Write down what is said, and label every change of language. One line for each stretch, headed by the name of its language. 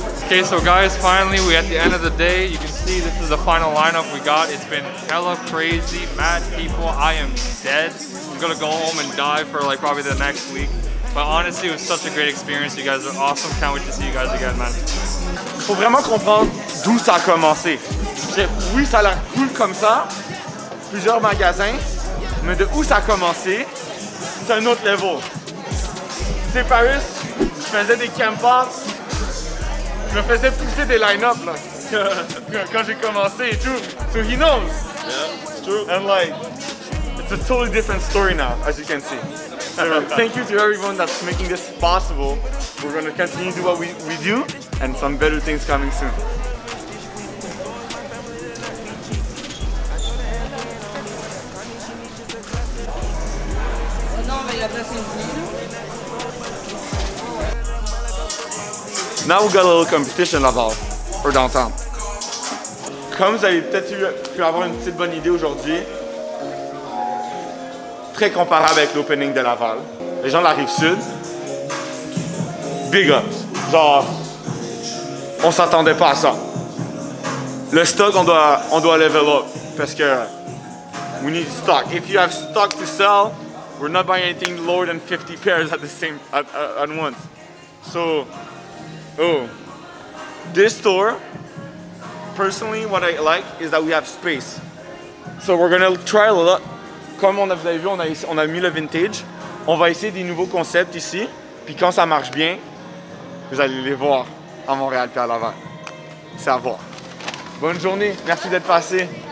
English: Okay, so guys, finally we're at the end of the day. You can see this is the final lineup we got. It's been hella crazy, mad people. I am dead. I'm gonna go home and die for like probably the next week. But honestly, it was such a great experience. You guys are awesome. Can't wait to see you guys again, man.
French: Faut vraiment comprendre d'où ça a commencé. Oui, ça a l'air cool comme ça, plusieurs magasins, mais de où ça a commencé, c'est un autre level. Tu sais, Paris, je faisais des camp-outs, je me faisais pousser des line-up là, quand j'ai commencé et tout.
English: So he knows. Yeah, it's true. And like, it's a totally different story now, as you can see. So thank you to everyone that's making this possible. We're going to continue to do what we do, and some better things coming soon. Now we got a little competition Laval, or downtown.
French: Comme vous avez peut-être pu avoir une petite bonne idée aujourd'hui, très comparable avec l'opening de Laval. Les gens de la Rive-Sud, big ups. Genre, on s'attendait pas à ça. Le stock, on doit level up, parce que
English: we need stock. If you have stock to sell, we're not buying anything lower than 50 pairs at once. So, this store, personally, what I like is that we have space. So we're gonna try a lot.
French: Comme vous avez vu, on a mis le vintage. On va essayer des nouveaux concepts ici. Puis quand ça marche bien, vous allez les voir à Montréal puis à Laval. C'est à voir. Bonne journée, merci d'être passé.